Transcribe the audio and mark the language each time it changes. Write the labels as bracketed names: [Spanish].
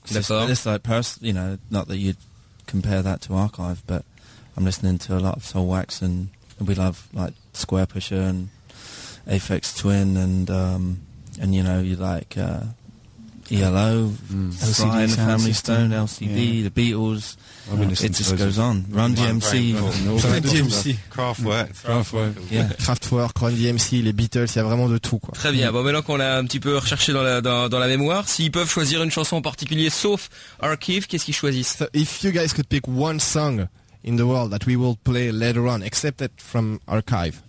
[English] It's like you know, not that you'd compare that to Archive, but I'm listening to a lot of Soulwax and we love like Squarepusher and Aphex Twin and you know, you like ELO, Sly and the Family Stone, LCD, the Beatles. It just goes on. Run DMC. [French] Kraftwerk, Run DMC, les Beatles, il y a vraiment de tout, quoi. Très bien. Bon, maintenant qu'on l'a un petit peu recherché dans la mémoire, s'ils peuvent choisir une chanson en particulier sauf Archive, qu'est-ce qu'ils choisissent? [English] So if you guys could pick one song in the world that we will play later on, except that from Archive.